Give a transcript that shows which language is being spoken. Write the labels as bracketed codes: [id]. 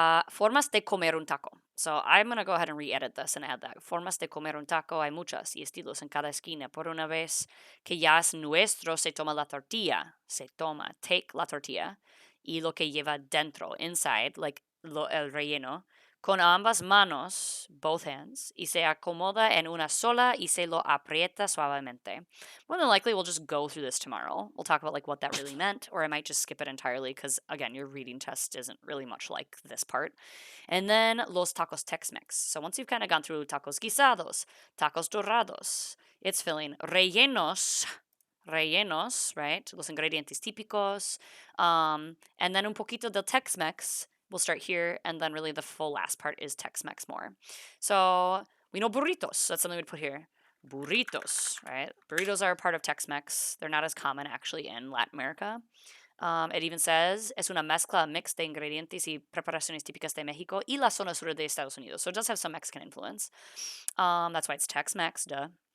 [es] Formas de comer un taco. [en] So I'm going to go ahead and re-edit this and add that. [es] Formas de comer un taco hay muchas y estilos en cada esquina. Por una vez que ya es nuestro, se toma la tortilla. Se toma, [en] take [es] la tortilla. Y lo que lleva dentro, [en] inside, like [es] el relleno, con ambas manos, [en] both hands, [es] y se acomoda en una sola y se lo aprieta suavemente. [en] More than likely, we'll just go through this tomorrow. We'll talk about like what that really meant, or I might just skip it entirely because again, your reading test isn't really much like this part. And then los tacos Tex-Mex. So once you've kind of gone through tacos guisados, tacos dorados, it's filling rellenos, right? [es] Los ingredientes típicos, [en] and then [es] un poquito del Tex-Mex. [en] We'll start here, and then really the full last part is Tex-Mex more. So we know burritos. That's something we'd put here. Burritos, right? Burritos are a part of Tex-Mex. They're not as common actually in Latin America. It even says, [es] es una mezcla [en] mix [es] de ingredientes y preparaciones típicas de México y la zona sur de Estados Unidos. [en] So it does have some Mexican influence. That's why it's Tex-Mex, duh.